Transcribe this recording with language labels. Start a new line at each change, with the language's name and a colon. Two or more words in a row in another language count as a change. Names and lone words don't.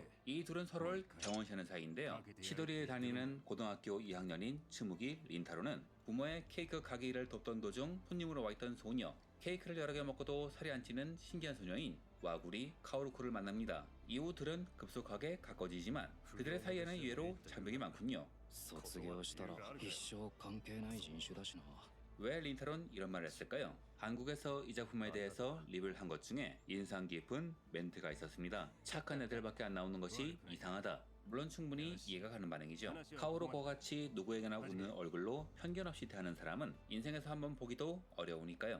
Korean: 이 둘은 서로를 경원시하는 사이인데요. 시도리에 다니는 고등학교 2학년인 츠무기 린타로는 부모의 케이크 가게 일을 돕던 도중 손님으로 와있던 소녀, 케이크를 여러 개 먹고도 살이 안 찌는 신기한 소녀인 와구리 카오루코를 만납니다. 이후 둘은 급속하게 가까워지지만 그들의 사이에는 의외로 장벽이 많군요.
Japanese: 卒業したら一生関係ない人種だしな。
Korean: 왜 린타론 이런 말을 했을까요? 한국에서 이 작품에 대해서 리뷰를 한 것 중에 인상 깊은 멘트가 있었습니다. 착한 애들밖에 안 나오는 것이 이상하다. 물론 충분히 이해가 가는 반응이죠. 카오루코와 같이 누구에게나 웃는 얼굴로 편견 없이 대하는 사람은 인생에서 한번 보기도 어려우니까요.